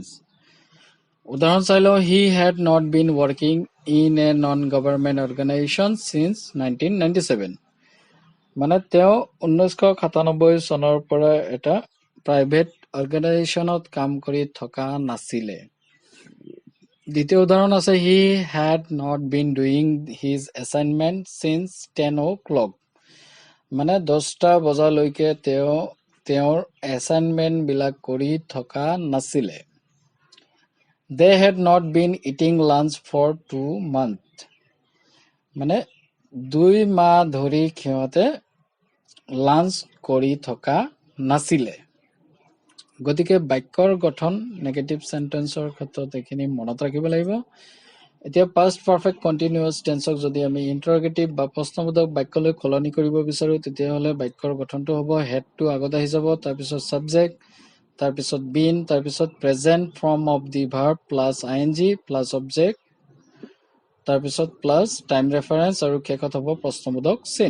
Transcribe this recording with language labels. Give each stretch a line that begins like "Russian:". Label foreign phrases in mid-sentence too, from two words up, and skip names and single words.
Assamese: উদাহৰণ চাই লওঁ,
English: he had not been working in a non-government organization since 1997।
Assamese: মানে তেওঁ 1997 চনৰ পৰা এটা
English: private organisationত
Assamese: কাম কৰি থকা নাছিলে। দ্বিতীয় উদাহৰণ আছে,
English: he had not been doing his assignment since 10 o'clock।
Assamese: মানে 10টা বজালৈকে তেওঁ তেওঁৰ এছাইনমেণ্ট বিলাক কৰি থকা নাছিলে।
English: They had not been eating lunch for 2 months।
Assamese: মানে 2 মাহ ধৰি সিহঁতে লাঞ্চ কৰি থকা নাছিলে। গতিকে বাক্যৰ গঠন
English: negative sentenceৰ
Assamese: ক্ষেত্ৰত এইখিনি মনত ৰাখিব লাগিব। এতিয়া
English: past perfect continuous tenseক
Assamese: যদি আমি ইন্টাৰগেটিভ বা প্ৰশ্নবোধক বাক্যলৈ সলনি কৰিব বিচাৰো তেতিয়াহ'লে বাক্যৰ গঠনটো হ'ব হেডটো আগত আহি যাব, তাৰপিছত সাবজেক্ট, তাৰপিছত বিন, তাৰপিছত
English: present form of the verb plus ING plus object,
Assamese: তাৰপিছত
English: plus time reference
Assamese: আৰু শেষত হ'ব প্ৰশ্নবোধক চিন।